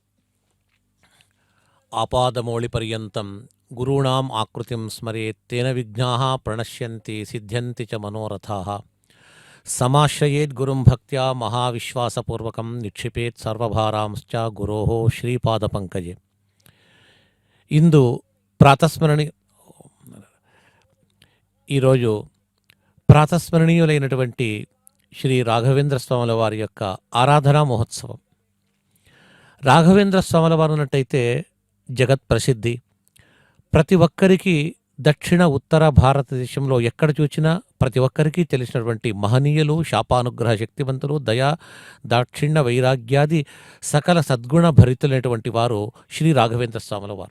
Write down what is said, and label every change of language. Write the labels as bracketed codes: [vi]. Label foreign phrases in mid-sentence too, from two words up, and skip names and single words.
[sa] ಆಪಾದಮೌಳಿಪರ್ಯಂతం ಗುರುಣಾಂ ಆಕೃತಿಂ ಸ್ಮರೇತ್ ತೇನ ವಿಘ್ನಾಃ ಪ್ರಣಶ್ಯಂತಿ ಸಿದ್ಧ್ಯಂತಿ ಚ ಮನೋರಥಾಃ. ಸಮಾಶ್ರಯೇತ್ ಗುರುಂ ಭಕ್ತ್ಯಾ ಮಹಾವಿಶ್ವಾಸಪೂರ್ವಕಂ ನಿಕ್ಷಿಪೇತ್ ಸರ್ವಭಾರಾಂಶ್ಚ ಗುರೋಃ ಶ್ರೀಪಾದಪಂಕಜೆ. [te] ಇಂದು ఈరోజు ప్రాతస్మరణీయులైనటువంటి శ్రీ రాఘవేంద్ర స్వాముల వారి యొక్క ఆరాధనా మహోత్సవం. రాఘవేంద్ర స్వాముల వారు ఉన్నట్టయితే జగత్ ప్రసిద్ధి. ప్రతి ఒక్కరికి దక్షిణ ఉత్తర భారతదేశంలో ఎక్కడ చూచినా ప్రతి ఒక్కరికి తెలిసినటువంటి మహనీయులు, శాపానుగ్రహ శక్తివంతులు, దయా దాక్షిణ్య వైరాగ్యాది సకల సద్గుణ భరితులైనటువంటి వారు శ్రీ రాఘవేంద్ర స్వాముల వారు.